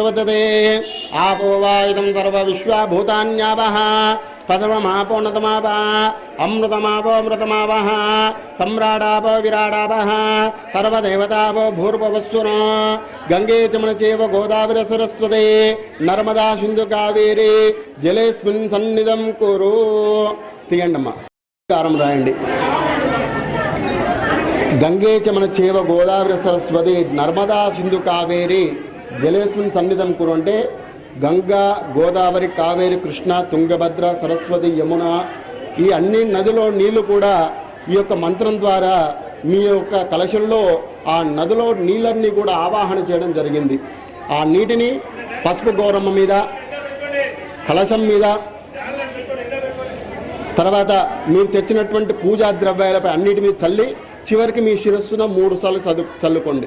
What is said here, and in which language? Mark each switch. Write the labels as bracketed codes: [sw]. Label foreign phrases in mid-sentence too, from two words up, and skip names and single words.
[sa] वर्तते आपो वा इदं सर्वविश्वभूतान्यावः तसर्वमापोन्नतमावः अमृतमापोऽमृतमावः सम्राडापो विराडावः सर्वदेवतापो भूर्भुवस्सुनो गंगे चमनचैव गोदावरी सरस्वती नर्मदा सिन्धु कावेरी जलेऽस्मिन् सन्निधं कुरु [te] తీయండమ్మా కారం రాయండి [sa] गंगे चमनचैव गोदावरी सरस्वती नर्मदा सिंधु कावेरी जलेस्मिन् सन्निधं कुरु [te] అంటే గంగా గోదావరి కావేరి కృష్ణ తుంగభద్ర సరస్వతి యమున ఈ అన్ని నదిలో నీళ్లు కూడా ఈ యొక్క మంత్రం ద్వారా మీ యొక్క కలశంలో ఆ నదిలో నీళ్ళన్నీ కూడా ఆవాహన చేయడం జరిగింది. ఆ నీటిని పసుపు గౌరమ్మ మీద కలశం మీద తర్వాత మీరు తెచ్చినటువంటి పూజా ద్రవ్యాలపై అన్నిటి మీద చల్లి చివరికి మీ శిరస్సున 3 సార్లు చల్లుకోండి.